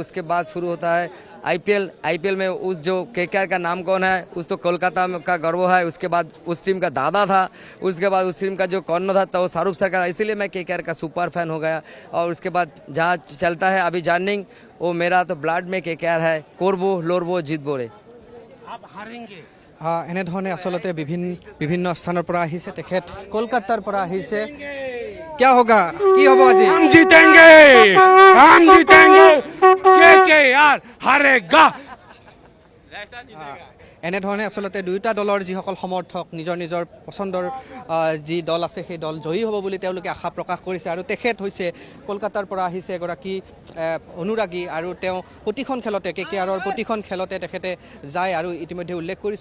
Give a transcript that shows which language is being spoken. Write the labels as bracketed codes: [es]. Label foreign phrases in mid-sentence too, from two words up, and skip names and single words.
[hi] उसके बाद शुरू होता है IPL में उस जो केकेआर का नाम कौन है, उस तो कोलकाता का गर्व है। उसके बाद उस टीम का दादा था, उसके बाद उस टीम का जो कौन था वो शाहरुख सर का, इसीलिए मैं केकेआर का सुपर फैन हो गया। और उसके बाद जहाँ चलता है अभी जर्निंग, वो मेरा तो ब्लड में केकेआर है, [bn] করবো লড়বো জিতবো রে। [as] এনেধৰণে আচলতে বিভিন্ন স্থানৰ পৰা আহিছে তেখেত, কলকাতাৰ পৰা আহিছে। [hi] क्या होगा, [as] কি হ'ব আজি? [hi] हम जीतेंगे, हम जीतेंगे, केकेआर हारेगा। [as] এনেধৰণে আচলতে দুয়োটা দলৰ যিসকল সমৰ্থক নিজৰ নিজৰ পচন্দৰ যি দল আছে সেই দল জয়ী হ'ব বুলি তেওঁলোকে আশা প্ৰকাশ কৰিছে। আৰু তেখেত হৈছে কলকাতাৰ পৰা আহিছে এগৰাকী অনুৰাগী আৰু তেওঁ প্ৰতিখন খেলতে কেকেআৰৰ প্ৰতিখন খেলতে তেখেতে যায় আৰু ইতিমধ্যে উল্লেখ কৰিছে।